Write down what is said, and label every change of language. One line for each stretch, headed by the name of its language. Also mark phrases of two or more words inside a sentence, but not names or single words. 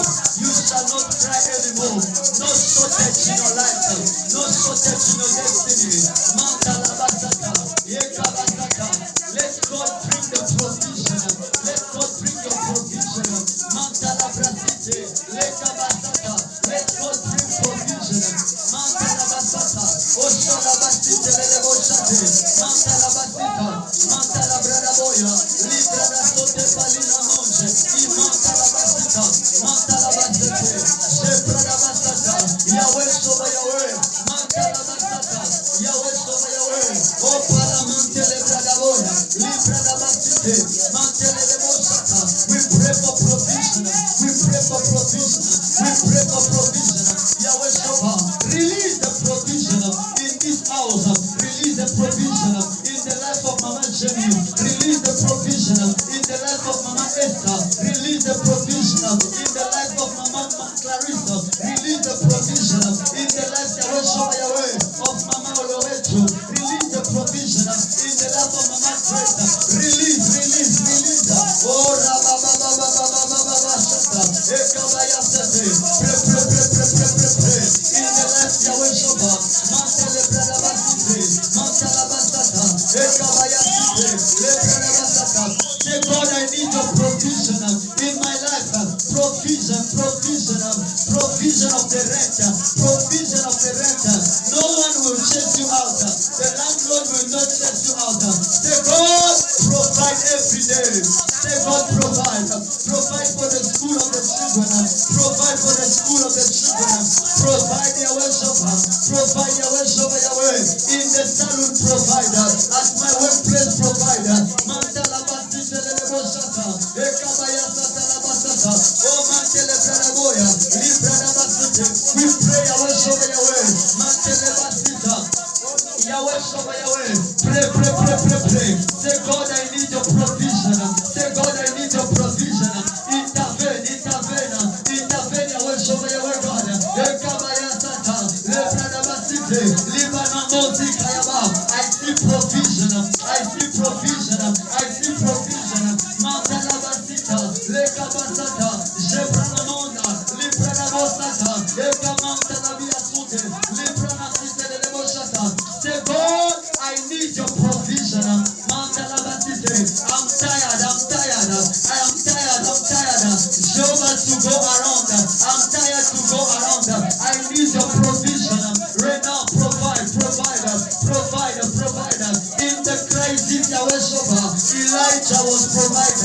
English: You shall not cry anymore. No shortage in your life. No shortage in your destiny. Mantalabasata. Yekabasata. Let God bring the provision. Let God bring your provision. Mantalabrasite. Lekabasata. Let God bring provision. Mantalabasata. Oshalabasite leleboshate. Mantalabasita. Mantalabradaboya. Libradasote palina monje. Imantalabasita. Mantalabasite. Shepradabasata. Yahweh soba Yahweh. Mantalabasata. Yahweh soba Yahweh. O palamantelebradaboya. Libradabasite. Mantelebosata. We pray for provision. We pray for provision. We pray for provision. Yahweh soba. Release the provision in this house. Release the provision in the life of Mama Jenny. Release the provision in the life of Mama Esther. Release the provision in the life of Mama Clarissa. Release the provision in the life Yahweh of Mama Oloweto. Release the provision in the life of Mama Greta. Release. Oh, Rabba Shata. Ekabaya Sete. Pray. In the life Yahweh Shoba. Mantele Bradabasite. Mantalabasata. Ekabaya Site. Lebradabasata. Say, God, I need your provision in my life. Provision of the rent. Provision of the rent. No one will chase you out. The landlord will not chase you out. Say, God, provide every day. Say, God, provide. Provide for the school of the children. Provide for the school of the children. Provide Yahweh Shopper. Provide Yahweh Shopper Yahweh. In the salon, provide. At my workplace, provide. Mantalabasite leleboshata. Ekabaya satalabasata. Oh, mantelebradaboya. Libradabasite. We pray Yahweh Shopper Yahweh. Mantelebasita. Yahweh Shopper Yahweh. Pray. Say, God, I need your provision. Say, God, I need your provision. Intervene, Yahweh Shopper Yahweh God. Ekabaya sata. Lebradabasite. Libana Monti Kayaba. I see provision. Mantalabasita. Lekabasata. Jebranamonda. Libranabosata. Ekamantalabiyasute. Libranasite leleboshata. Say, God, I need your provision. Mantalabasite. I'm tired. I am tired. Jehovah to go around. I'm tired to go around. I need your provision. Right now, provide. In the crisis, Yahweh Shova, Elijah was provided.